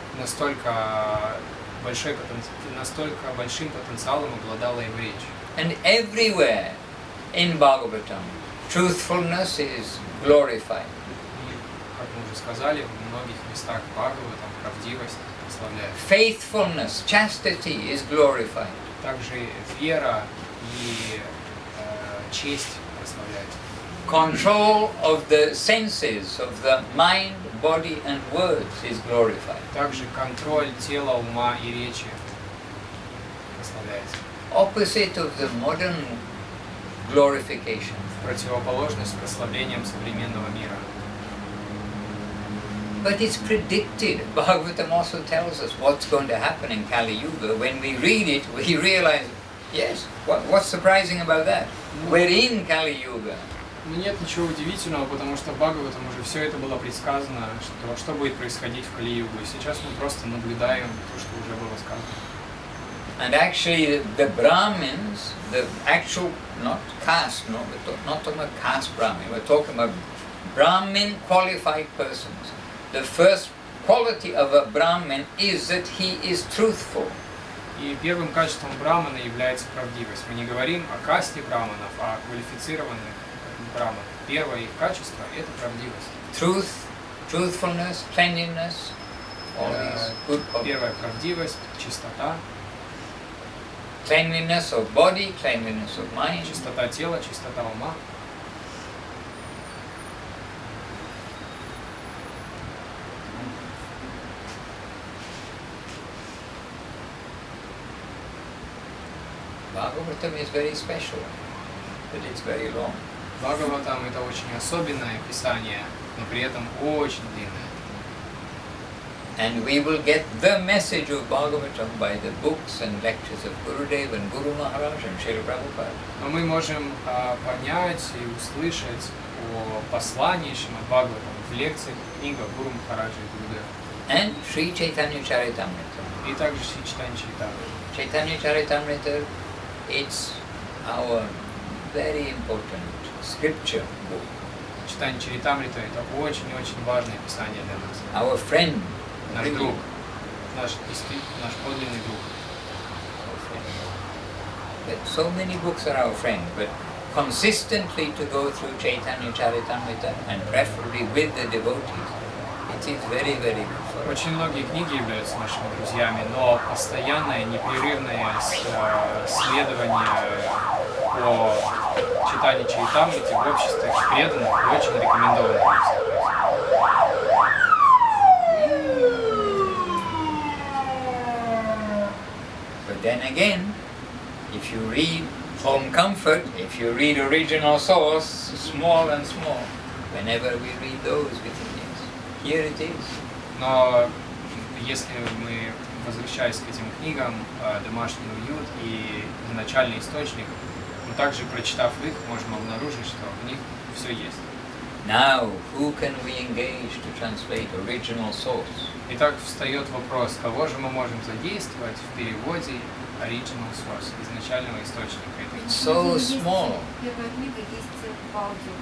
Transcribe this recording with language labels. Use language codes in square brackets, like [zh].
[ru] Настолько большим потенциалом обладала его речь. [en] And everywhere in Bhagavatam, truthfulness is glorified. [ru] И, как мы уже сказали, в многих местах Бхагаватам правдивость прославляет. [en] Faithfulness, chastity is glorified. [ru] Также вера и честь прославляет. [en] Control of the senses, of the mind, body and words is glorified. [ru] Также контроль тела, ума и речи прославляется. [en] Opposite of the modern glorification. [ru] Противоположность прославлением современного мира. [en] But it's predicted. Bhagavatam also tells us what's going to happen in Kali Yuga. When we read it, we realize, yes, what's surprising about that? We're in Kali Yuga. [ru] Но нет ничего удивительного, потому что в Бхагаватам уже все это было предсказано, что будет происходить в Кали-югу. И сейчас мы просто наблюдаем то, что уже было сказано. [en] And actually the Brahmins, the actual, not caste, no, we're not talking about caste Brahmin, we're talking about Brahmin qualified persons. The first quality of a Brahmin is that he is truthful. [ru] И первым качеством брамана является правдивость. Мы не говорим о касте браманов, а о квалифицированных браманах. Первое их качество – это правдивость. [en] Truth, truthfulness, cleanliness, all these good qualities. [ru] Первая правдивость, чистота, [en] Cleanliness of body, cleanliness of mind. [ru] чистота тела, чистота ума. [en] Bhagavatam is very special, but it's very long. [ru] Бхагаватам это очень особенное писание, но при этом очень длинное. [en] And we will get the message of Bhagavatam by the books and lectures of Gurudev and Guru Maharaj and Srila Prabhupada. [ru] Но мы можем понять и услышать о послании Шримад Бхагаватам в лекциях, книгах Гуру Махараджа и Гурудева. [en] And Sri Chaitanya Charitamrita. [ru] И также Шри Чайтанья Чаритамрита. [en] Chaitanya Charitamrita, it's our very important scripture book. [ru] Читание Чаритамрита это очень-очень важное писание для нас. [en] Our friend, [ru] Наш [en] really. [ru] друг, наш подлинный друг. [en] But so many books are our friend, but consistently to go through Chaitanya Charitamrita and preferably with the devotees, it is very, very good for us. [ru] Очень многие книги являются нашими друзьями, но постоянное, непрерывное следование по читанию Чаритамрити в обществе преданных очень рекомендовано. [en] But then again, if you read Home Comfort, if you read original source, small and small, whenever we read those, we think, yes, here it is. [ru] Но если мы, возвращаясь к этим книгам, «Домашний уют» и «Изначальный источник», но также, прочитав их, можем обнаружить, что в них все есть. [en] Now, who can we engage to translate original source? [ru] Итак, встает вопрос, кого же мы можем задействовать в переводе [en] original source, [ru] изначального источника этой книги. [en] It's so small. [ru] Первая книга есть в аудио.